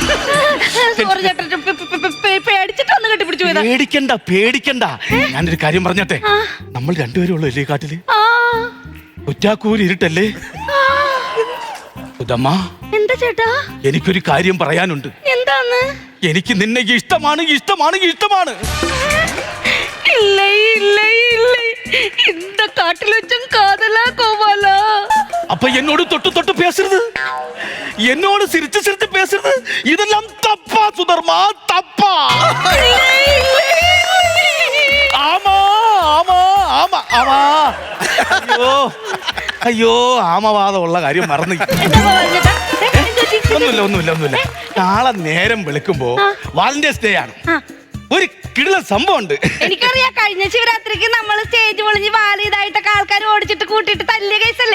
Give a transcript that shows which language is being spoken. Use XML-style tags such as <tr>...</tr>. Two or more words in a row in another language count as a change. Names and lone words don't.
<ml>പേടിക്കണ്ട. ഞാനൊരു കാര്യം പറഞ്ഞട്ടെ, നമ്മൾ രണ്ടുപേരും ഉള്ളു അല്ലേ കാട്ടില്? ഒറ്റാക്കൂര് ഇരുട്ടല്ലേ? സുധമ്മ, എന്താ ചേട്ടാ? എനിക്കൊരു കാര്യം പറയാനുണ്ട്. എന്താന്ന്? എനിക്ക് നിന്നെ ഇഷ്ടമാണ്.</ml> <ta>இந்த காட்டுல வச்சும் காதலா கோவாலா? அப்ப என்னோடு தொட்டு பேசுறது, என்னோடு சிரிச்சு பேசுறது, இதெல்லாம் தப்பா சுதர்மா, தப்பா? ஆமா.</ta> <ml>അയ്യോ ആമവാദമുള്ള കാര്യം മറന്നു. ഒന്നുമില്ല. നാളെ നേരം വെളുക്കുമ്പോ</ml> <en>Valentine's Day</en> <ml>ആണ്. ഒരു കിടില സംഭവം ഉണ്ട്. എനിക്കറിയാം, കഴിഞ്ഞ ശിവരാത്രിക്ക് നമ്മൾ സ്റ്റേജ് പൊളിഞ്ഞ് വാലിതായിട്ടൊക്കെ ആൾക്കാർ ഓടിച്ചിട്ട് കൂട്ടിട്ട് തല്ലിയ കേസല്ലേ?</ml>